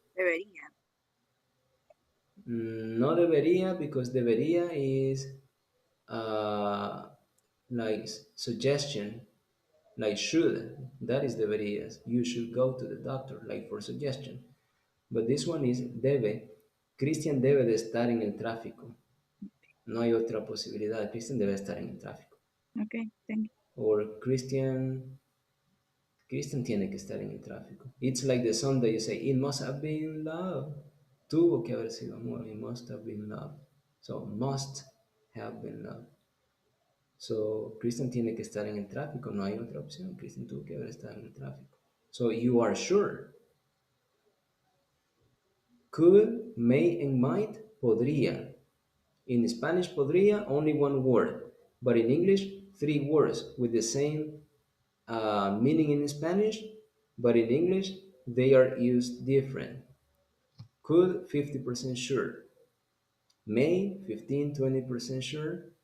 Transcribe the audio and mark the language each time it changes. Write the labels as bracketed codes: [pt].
[es] Debería. No debería, [en] because debería is uh, like suggestion, like should. That is deberías. You should go to the doctor, like for suggestion. But this one is debe. [es] Cristian debe de estar en el tráfico. No hay otra posibilidad. Cristian debe estar en el tráfico. [en] Okay, thank you. [es] Or Christian tiene que estar en el tráfico. [en] It's like the song that you say, it must have been love. [es] Tuvo que haber sido amor. [en] It must have been love. So, must have been love. [es] So, Christian tiene que estar en el tráfico. No hay otra opción. Christian tuvo que haber estado en el tráfico. [en] So, you are sure. Could, may, and might, podría. In Spanish, podría, only one word. But in English, three words with the same meaning in Spanish, but in English, they are used different. Could, 50% sure. May, 15, 20% sure.